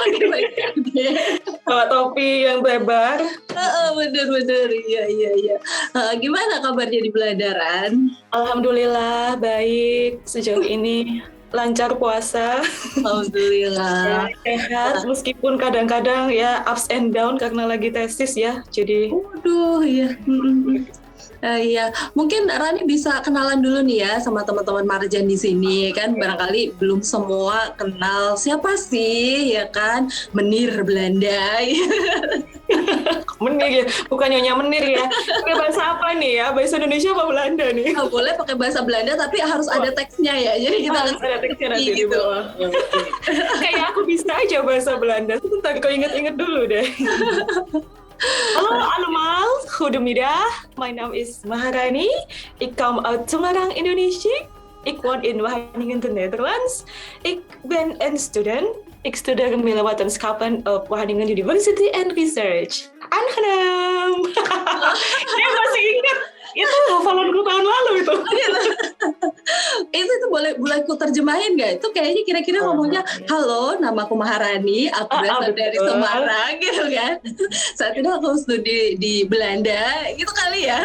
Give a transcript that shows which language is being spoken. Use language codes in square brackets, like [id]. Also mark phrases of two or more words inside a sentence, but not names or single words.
[id] Bawa topi yang lebar. Bener, iya. Gimana kabarnya di Belandaran? Alhamdulillah baik sejauh ini. Lancar puasa. Alhamdulillah. Sehat meskipun kadang-kadang ya [en] ups and down [id] karena lagi tesis ya. Jadi waduh, iya. Iya, mungkin Rani bisa kenalan dulu nih ya sama teman-teman Marjan di sini kan, barangkali belum semua kenal siapa sih ya kan, Menir Belanda. Menir ya, bukan nyonya menir ya. Pakai bahasa apa nih ya? Bahasa Indonesia apa Belanda nih? Boleh pakai bahasa Belanda tapi harus ada teksnya ya. Jadi kita harus ada teksnya nanti gitu. Di bawah. Kayak aku bisa aja bahasa Belanda. Sebentar, kau inget-inget dulu deh. [nl] Halo allemaal, goedemiddag. [en] My name is Maharani. [nl] Ik kom uit Semarang, Indonesia. Ik woon in Wageningen, de Netherlands. Ik ben een student. Ik studeer milieuvetenschappen op Wageningen University and Research. Aangenaam. [id] Dia masih ingat. Itu hafalanku tahun lalu itu. Itu boleh ku terjemahin nggak? Itu kayaknya kira-kira ngomongnya, halo, namaku Maharani, aku berasal dari Semarang, gitu kan? Saat ini aku studi di Belanda, gitu kali ya?